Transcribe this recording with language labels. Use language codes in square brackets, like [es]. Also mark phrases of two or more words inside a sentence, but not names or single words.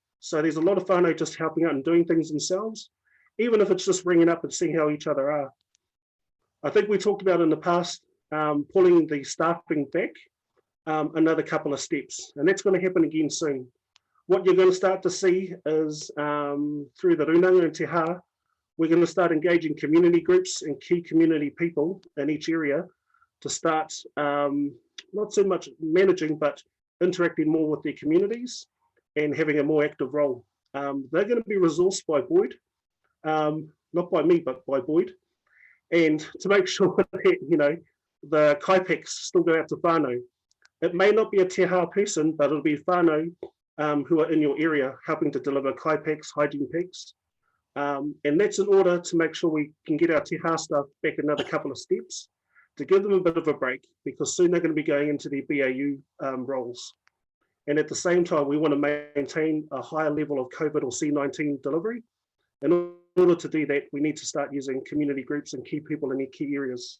[en] So there's a lot of whānau just helping out and doing things themselves, even if it's just ringing up and seeing how each other are. I think we talked about in the past, pulling the staffing back another couple of steps, and that's going to happen again soon. What you're going to start to see is through the runanga and te hā, we're going to start engaging community groups and key community people in each area to start not so much managing, but interacting more with their communities and having a more active role. They're going to be resourced by Boyd, not by me, but by Boyd. And to make sure that, the kaipeks still go out to whānau. It may not be a te hā person, but it'll be whānau who are in your area helping to deliver kaipeks, hygiene packs. And that's in order to make sure we can get our te hā staff back another couple of steps to give them a bit of a break, because soon they're going to be going into their BAU roles. And at the same time, we want to maintain a higher level of COVID or C19 delivery. In order to do that, we need to start using community groups and key people in their key areas.